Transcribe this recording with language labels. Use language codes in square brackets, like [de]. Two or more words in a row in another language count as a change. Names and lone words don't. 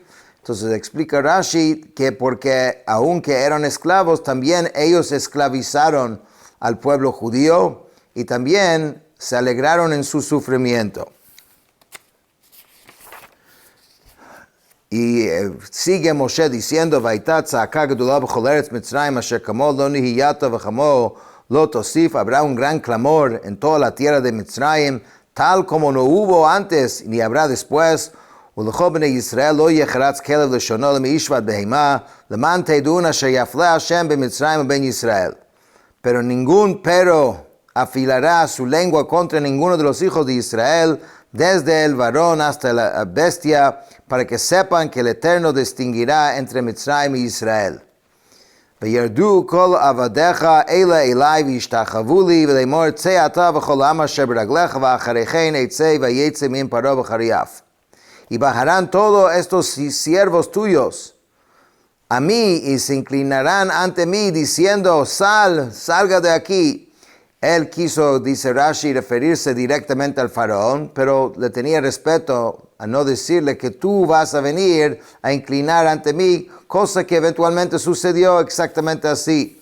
[es] Entonces explica Rashi que porque aunque eran esclavos, también ellos esclavizaron al pueblo judío y también se alegraron en su sufrimiento. Y sigue Moshe diciendo, [he] והייתה צעקה גדולה בכל ארץ מצרים אשר כמוהו לא נהייתה וכמוהו לא תוסיף, [es] habrá un gran clamor en toda la tierra de Mitzrayim, tal como no hubo antes ni habrá después. [he] ולכל בני ישראל לא יחרץ כלב לשונו למישבת בהמה, למען תדעון אשר יפלה השם במצרים ובין ישראל. [es] Pero ningún perro afilará su lengua contra ninguno de los hijos de Israel, desde el varón hasta la bestia, para que sepan que el Eterno distinguirá entre Mitzrayim y Israel. [he] וירדו כל עבדיך אלה אלי וישתחוו לי, ולאמור צא אתה וכל העם אשר ברגליך, ואחרי כן אצא ויצא מעם פרעה וחריף. [es] Y bajarán todos estos siervos tuyos a mí y se inclinarán ante mí diciendo, salga de aquí. Él quiso, dice Rashi, referirse directamente al faraón, pero le tenía respeto a no decirle que tú vas a venir a inclinar ante mí, cosa que eventualmente sucedió exactamente así.